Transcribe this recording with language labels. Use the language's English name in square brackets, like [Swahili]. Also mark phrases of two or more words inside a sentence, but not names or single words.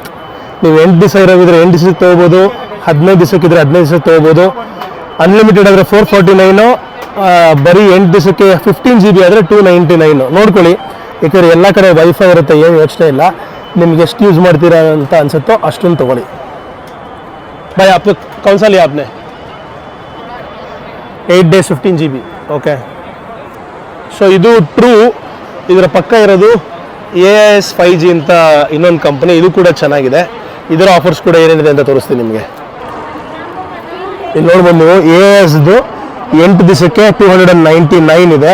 [Kannada] ನೀವು 8 ದಿವಸ ಇರೋದಿದ್ರೆ 8 ದಿವಸಕ್ಕೆ ತೊಗೋಬೋದು, 15 ದಿವಸಕ್ಕಿದ್ರೆ 15 ದಿವಸಕ್ಕೆ ತೊಗೋಬೋದು. ಅನ್ಲಿಮಿಟೆಡ್ ಆದರೆ 449, ಬರೀ 8 ದಿವಸಕ್ಕೆ 15 GB ಆದರೆ 299. ನೋಡ್ಕೊಳ್ಳಿ, ಯಾಕಂದರೆ ಎಲ್ಲ ಕಡೆ ವೈಫೈ ಇರುತ್ತೆ, ಏನು ಯೋಚನೆ ಇಲ್ಲ. ನಿಮ್ಗೆ ಎಷ್ಟು ಯೂಸ್ ಮಾಡ್ತೀರಾ ಅಂತ ಅನ್ಸುತ್ತೋ ಅಷ್ಟೊಂದು ತೊಗೊಳ್ಳಿ. [Hindi] ಬಾಯ್ आपको कौन सा लिया आपने? 8 days 15 GB. [English] okay, so [Kannada] ಇದು ಟ್ರೂ. ಇದರ ಪಕ್ಕ ಇರೋದು AIS 5G ಅಂತ ಇನ್ನೊಂದು ಕಂಪನಿ, ಇದು ಕೂಡ ಚೆನ್ನಾಗಿದೆ. ಇದರ ಆಫರ್ಸ್ ಕೂಡ ಏನೇನಿದೆ ಅಂತ ತೋರಿಸ್ತೀನಿ ನಿಮಗೆ. ಇಲ್ಲಿ ನೋಡ್ಬೋದು ನೀವು, AISದು 8 ದಿವಸಕ್ಕೆ 299 ಇದೆ.